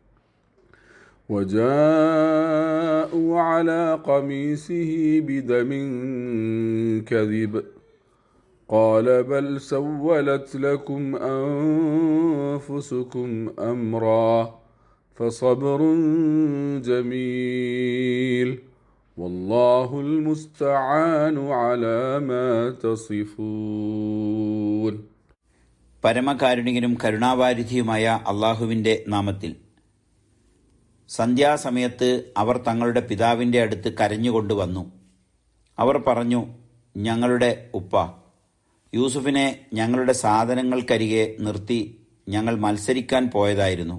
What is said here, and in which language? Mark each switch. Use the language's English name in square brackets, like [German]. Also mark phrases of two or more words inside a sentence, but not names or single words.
[Arabic] وجاءوا على قميصه بدم كذب قال بل سولت لكم أنفسكم أمرا فصبر جميل والله المستعان على ما تصفون. [Malayalam] പരമകാരുണികനും കരുണാവാരിധിയുമായ അള്ളാഹുവിൻ്റെ നാമത്തിൽ. സന്ധ്യാസമയത്ത് അവർ തങ്ങളുടെ പിതാവിൻ്റെ അടുത്ത് കരഞ്ഞുകൊണ്ടുവന്നു. അവർ പറഞ്ഞു, ഞങ്ങളുടെ ഉപ്പ, യൂസുഫിനെ ഞങ്ങളുടെ സാധനങ്ങൾക്കരികെ നിർത്തി ഞങ്ങൾ മത്സരിക്കാൻ പോയതായിരുന്നു.